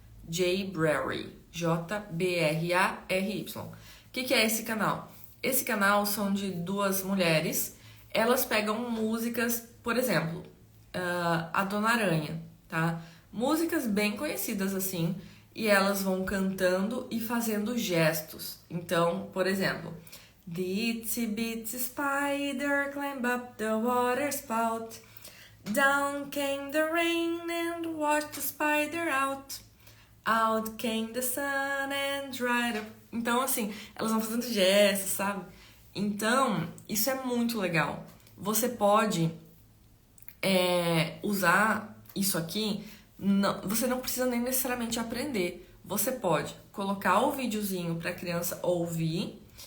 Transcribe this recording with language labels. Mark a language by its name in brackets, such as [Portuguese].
[Portuguese] Jay Brary. J-B-R-A-R-Y. O que é esse canal? Esse canal são de duas mulheres, elas pegam músicas, por exemplo, a Dona Aranha, tá? Músicas bem conhecidas assim, e elas vão cantando e fazendo gestos. Então, por exemplo, [English] The itsy bitsy spider climbed up the water spout. Down came the rain and washed the spider out. Out came the sun and dried up. [Portuguese] Então, assim, elas vão fazendo gestos, sabe? Então, isso é muito legal. Você pode usar isso aqui, você não precisa nem necessariamente aprender. Você pode colocar o videozinho para a criança ouvir.